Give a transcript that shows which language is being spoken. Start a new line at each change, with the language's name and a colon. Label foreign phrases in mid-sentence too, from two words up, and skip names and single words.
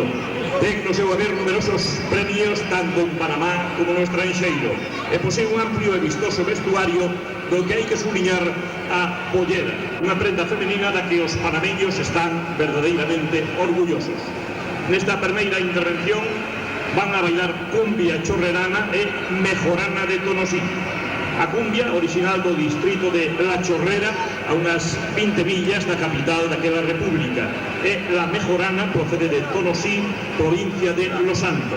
Galician: Ten no seu haber numerosos premios tanto en Panamá como no estranxeiro e posee un amplio e vistoso vestuario do que hai que subliñar a pollera, unha prenda femenina da que os panameños están verdadeiramente orgullosos. Nesta primeira intervención van a bailar cumbia chorrerana e mejorana de Tonosí. A cumbia, original do distrito de La Chorrera,
Spanish: a unas 20 millas
Galician: da capital daquela república, e la mejorana procede de Tonosí, provincia de Los Santos.